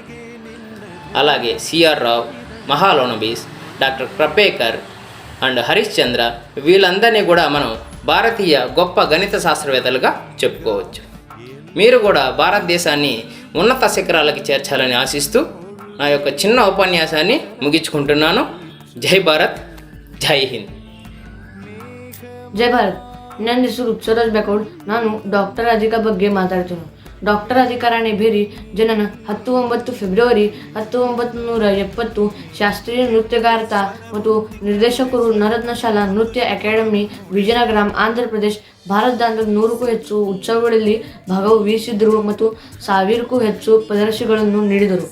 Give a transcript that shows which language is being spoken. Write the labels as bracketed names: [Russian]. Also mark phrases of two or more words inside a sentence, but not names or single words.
[Telugu] అలాగే సిఆర్ రావ్, మహాలోనబీస్, డాక్టర్ క్రపేకర్ అండ్ హరీష్ చంద్ర వీళ్ళందరినీ కూడా మనం భారతీయ గొప్ప గణిత శాస్త్రవేత్తలుగా చెప్పుకోవచ్చు. మీరు కూడా భారతదేశాన్ని ఉన్నత శిఖరాలకి చేర్చాలని ఆశిస్తూ నా యొక్క చిన్న ఉపన్యాసాన్ని ముగించుకుంటున్నాను. జై భారత్, జై హింద్. [Kannada] ಜೈ ಭಾರತ್. ನನ್ನ ಹೆಸರು ಸರೋಜ್ ಬೆಕೋಡ್. ನಾನು ಡಾಕ್ಟರ್ ರಾಧಿಕಾ ಬಗ್ಗೆ ಮಾತಾಡ್ತೀನಿ. ಡಾಕ್ಟರ್ ಅಧಿಕಾರಾಣಿ ಬೇರಿ ಜನನ 19 ಫೆಬ್ರವರಿ 1970 ಶಾಸ್ತ್ರೀಯ ನೃತ್ಯಗಾರ್ತ ಮತ್ತು ನಿರ್ದೇಶಕರು ನರತ್ನ ಶಾಲಾ ನೃತ್ಯ ಅಕಾಡೆಮಿ ವಿಜಯನಗರಂ ಆಂಧ್ರ ಪ್ರದೇಶ್ ಭಾರತದ 100ಕ್ಕೂ ಹೆಚ್ಚು ಉತ್ಸವಗಳಲ್ಲಿ ಭಾಗವಹಿಸಿದರು ಮತ್ತು 1000ಕ್ಕೂ ಹೆಚ್ಚು ಪ್ರದರ್ಶನಗಳನ್ನು ನೀಡಿದರು.